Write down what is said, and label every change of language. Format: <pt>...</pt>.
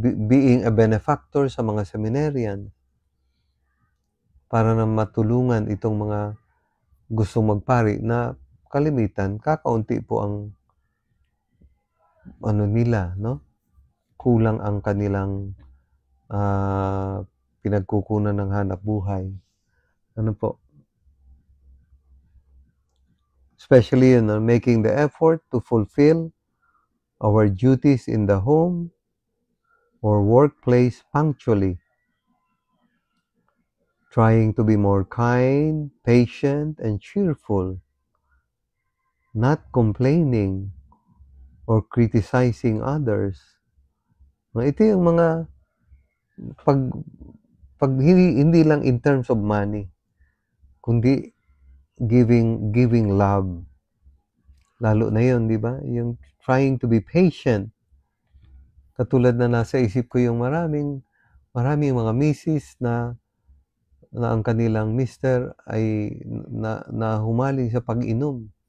<en>Being a benefactor</en> <tl>sa mga seminarian para na matulungan itong mga gustong magpari na kalimitan, kakaunti po ang nila, no? Kulang ang kanilang pinagkukunan ng hanap buhay. Ano po?</tl> <en>Especially making the effort to fulfill our duties in the home or workplace punctually. Trying to be more kind, patient, and cheerful. Not complaining or criticizing others.</en> <tl>Ito yung mga pag hindi lang</tl> <en>in terms of money,</en> <tl>kundi</tl> <en>giving love.</en> <tl>Lalo na yun, di ba?</tl> <en>Yung trying to be patient.</en> <tl>Katulad na nasa isip ko yung maraming mga misis na ang kanilang mister ay na humaling sa pag-inom.</tl>